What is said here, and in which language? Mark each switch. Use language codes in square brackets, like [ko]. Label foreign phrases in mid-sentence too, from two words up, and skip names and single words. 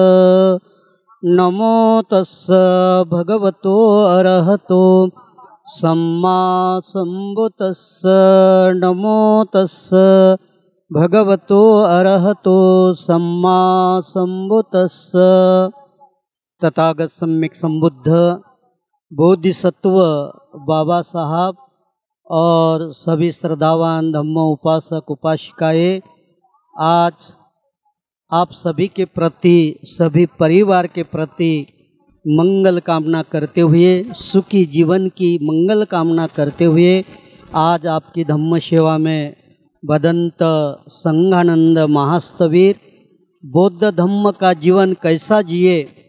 [pi] नमो तस्स भगवतो अरहतो सम्मा सम्बुद्तस्स। नमो तस्स भगवतो अरहतो सम्मा सम्बुद्तस्स। [hi] तथागत सम्यक संबुद्ध बोधिसत्व बाबा साहब और सभी श्रद्धावान धम्म उपासक उपासिकाएं, आज आप सभी के प्रति, सभी परिवार के प्रति मंगल कामना करते हुए, सुखी जीवन की मंगल कामना करते हुए आज आपकी धम्म सेवा में बदंत संघानंद महास्तवीर बौद्ध धम्म का जीवन कैसा जिए,